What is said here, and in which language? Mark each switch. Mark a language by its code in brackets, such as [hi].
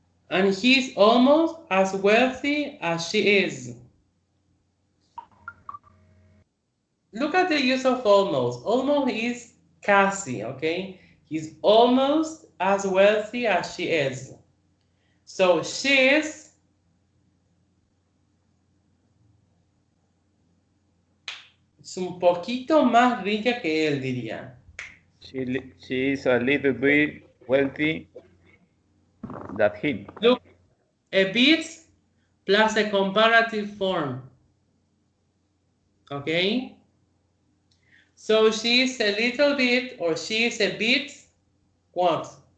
[en] And he's almost as wealthy as she is. Look at the use of almost. Almost is casi, okay? He's almost as wealthy as she is. So she is [es] un poquito más rica que él, diría. [en] She is a little bit wealthy than him. Look, a bit plus a comparative form. Okay? So she is a little bit, or she is a bit, what?